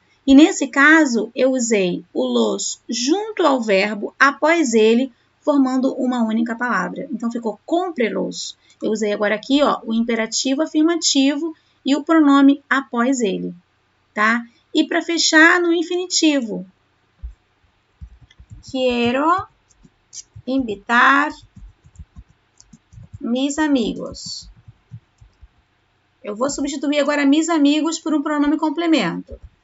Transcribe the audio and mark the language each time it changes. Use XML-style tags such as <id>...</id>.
<pt>E nesse caso, eu usei o los junto ao verbo após ele, formando uma única palavra. Então, ficou compre-los. Eu usei agora aqui, ó, o imperativo afirmativo e o pronome após ele, tá? E para fechar, no infinitivo.</pt> <es>Quiero invitar mis amigos.</es> <pt>Eu vou substituir agora mis amigos por um pronome complemento.</pt>